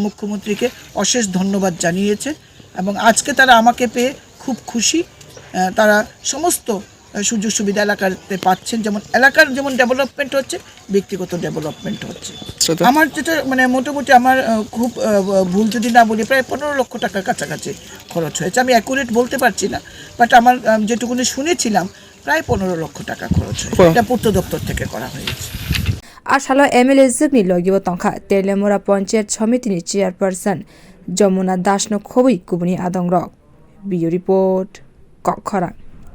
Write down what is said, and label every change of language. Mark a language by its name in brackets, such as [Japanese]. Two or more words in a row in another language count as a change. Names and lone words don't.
[Bangla] মুখ্যমন্ত্রীকে অশেষ ধন্যবাদ জানিয়েছে এবং আজকে তারা আমাকে পেয়ে খুব খুশি তারা সমস্ত সুযোগ সুবিধা এলাকাতে পাচ্ছেন যেমন এলাকার যেমন ডেভেলপমেন্ট হচ্ছে ব্যক্তিগত ডেভেলপমেন্ট হচ্ছে আমার যেটা মানে মোটামুটি আমার খুব ভুল যদি না বলি প্রায় 15 লক্ষ টাকার কাছাকাছি খরচ হয়েছে আমি অ্যাকুরেট বলতে পারছি না বাট আমার যেটুকুনি শুনেছিলাম প্রায় 15 লক্ষ টাকা খরচ হয়েছে এটা পূর্ত দপ্তর থেকে করা হয়েছে [Kok Borok] आसालो MLAjwk ni logibo tongkha Telaimura पंचायत समिति ni chairperson Jamuna Das no khowai kubuni adongrok Bio report Kwtal